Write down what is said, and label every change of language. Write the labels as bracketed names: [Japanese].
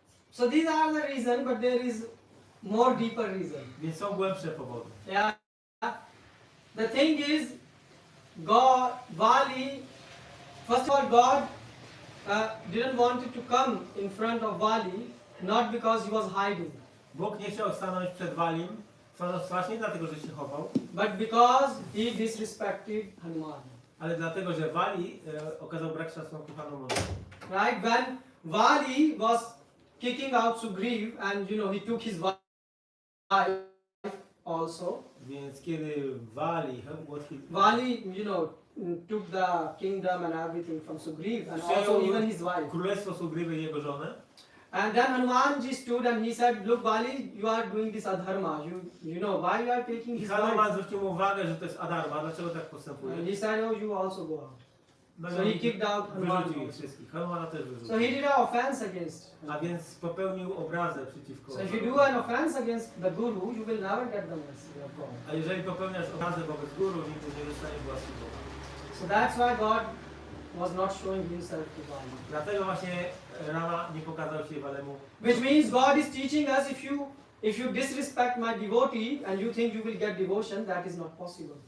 [English] So these are the reason, but there is more deeper reason. [Polish] Więc są głębsze powody. [English] Yeah. The thing is, God, Vali, first of all, God didn't want it to come in front of Vali, not because he was hiding, [Polish] Bóg nie chciał stanąć przed Walim, twarz nie dlatego, że się chował, [English] but because he disrespected Hanuman. [Polish] ale dlatego, że Wali okazał brak szacunku Hanumanowi. [English] Right? When Vali was kicking out Sugriv and he took his wife also. [Polish] Więc kiedy Wali, [English] Vali, took the kingdom and everything from Sugriv and also even his wife. [Polish] królestwo Sugriwy i jego żonę, [English] And then Hanumanji stood and he said, look Vali, you are doing this adharma. You know why you are taking [Polish] i [English] his [Polish] Hanuman [English] wife? [Polish] zwrócił mu uwagę, że to jest adarma, dlaczego tak postępuje. [English] And he said, oh, you also go out. [Polish] No [English] So he kicked out Hanuman. [Polish] wyrzucił ich wszystkich. Hanumana też wyrzucił. [English] So he did an offense against. [Polish] A więc popełnił obrazę przeciwko. [English] So if you do an offense against the guru, you will never get the mercy of God. [Polish] A jeżeli popełniasz obrazę wobec guru, nigdy nie dostaniesz łaski Boga. [English] So that's why God was not showing himself to Vali. [Polish] Dlatego właśnie Rama nie pokazał się Walemu. [English] Which means God is teaching us, if you disrespect my devotee and you think you will get devotion, that is not possible.